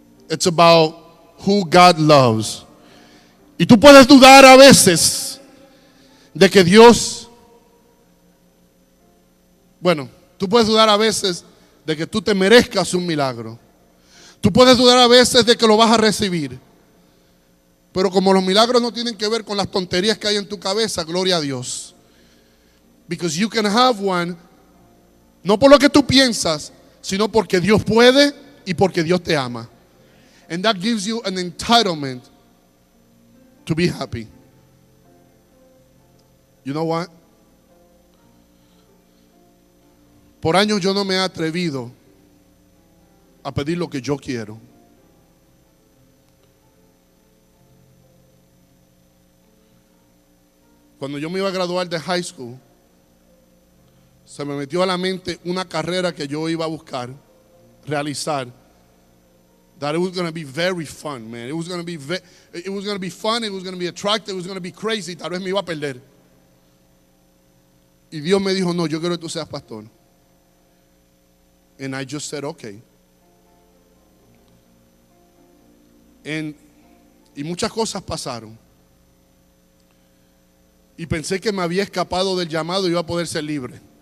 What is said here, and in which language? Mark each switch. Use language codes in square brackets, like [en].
[en] It's about who God loves. [es] Y tú puedes dudar a veces de que Dios, tú puedes dudar a veces de que tú te merezcas un milagro. Tú puedes dudar a veces de que lo vas a recibir. Pero como los milagros no tienen que ver con las tonterías que hay en tu cabeza, gloria a Dios. [en] Because you can have one, [es] no por lo que tú piensas, sino porque Dios puede y porque Dios te ama. [en] And that gives you an entitlement to be happy. You know what? [es] Por años yo no me he atrevido a pedir lo que yo quiero. Cuando yo me iba a graduar de high school, se me metió a la mente una carrera que yo iba a buscar, realizar. [en] That it was going to be very fun, man. It was going to be fun, it was going to be attractive, it was going to be crazy. [es] Tal vez me iba a perder. Y Dios me dijo, no, yo quiero que tú seas pastor. [en] And I just said, okay. [es] Y muchas cosas pasaron. Y pensé que me había escapado del llamado y iba a poder ser libre.